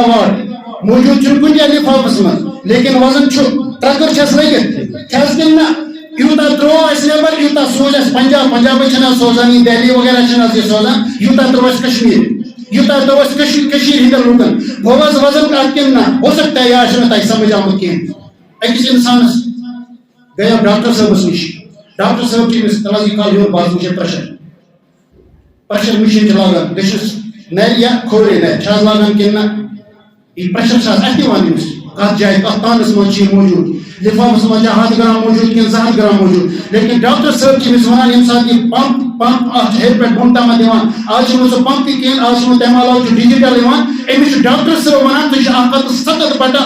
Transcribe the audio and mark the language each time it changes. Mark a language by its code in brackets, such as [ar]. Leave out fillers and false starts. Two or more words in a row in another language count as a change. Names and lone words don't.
[ks] واٹ موجود چھُنہٕ کُنہِ جایہِ لفافس منٛز لیکن وزن چھُ ٹرکر چھس لٔگِتھ چھا حظ کِنہٕ نہ یوٗتاہ ترٛوو اَسہِ نیبر یوٗتاہ سوز اَسہِ پنجابٕے چھِنہٕ حظ سوزان یہِ دہلی وغیرہ چھِنہٕ حظ یہِ سوزان یوٗتاہ ترٛوو اَسہِ کشمیٖر یوٗتاہ ترٛوو اَسہِ کٔشیٖرِ ہٕنٛدٮ۪ن لُکن گوٚو حظ وزن کَتھ کِنہٕ نہ [ur] ہو سکتا ہے [ks] یہِ آسہِ نہٕ تۄہہِ سمجھ آمُت کینٛہہ أکِس اِنسانس گٔیو ڈاکٹر صٲبس نِش ڈاکٹر صٲب چھِ أمِس تَلہٕ یہِ کال ہیوٚر بازرٕ چھِ پریشر مِشیٖن چھِ لاگان دٔچھنِس نرِ یا کھوورِ نرِ چھِ حظ لاگان کِنہٕ نہ یہِ پریشر چھِ حظ اَتھِ یِوان أمِس کَتھ جایہِ کَتھ تانس منٛز چھِ یہِ موجود لفافس منٛز چھا 100 گرام موجود کِنہٕ 200 گرام موجود لیکن ڈاکٹر صٲب چھِ أمِس وَنان ییٚمہِ ساتہٕ یہِ پمپ اَتھ چھِ ہیٚرِ پٮ۪ٹھ بۄن تامتھ یِوان آز چھُنہٕ سُہ پمپ تہِ کِہیٖنۍ آز چھُنہٕ تَمہِ علاوٕ چھُ ڈِجِٹل یِوان أمِس چھُ ڈاکٹر صٲب وَنان ژٕ چھُ 170